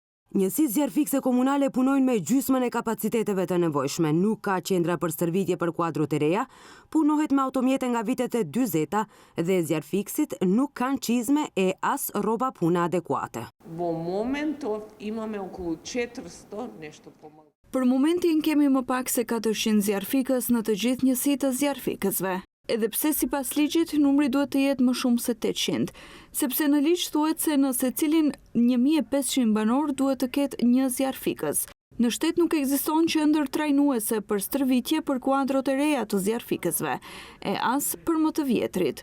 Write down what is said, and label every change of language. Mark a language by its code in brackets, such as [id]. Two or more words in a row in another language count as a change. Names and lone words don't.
[sq] Njësitë zjarfikse komunale punojnë me gjysmën e kapaciteteve të nevojshme. Nuk ka qendra për stërvitje për kuadrot e reja, punohet me automjete nga vitet e 40 dhe zjarfiksit nuk kanë çizme e as rroba pune adekuate. [mk] Во моментов имаме околу 400 нешто помалку. [sq] Për momentin kemi më pak se 400 zjarfikës në të gjithë njësitë të zjarfikësve. Edhe pse sipas ligjit numri duhet të jetë më shumë se 800, sepse në ligj thuhet se në secilin 1500 banor duhet të ketë një zjarfikës. Në shtet nuk ekziston qendër trajnuese për stërvitje për kuadrot e reja të zjarfikësve, e as për më të vjetrit.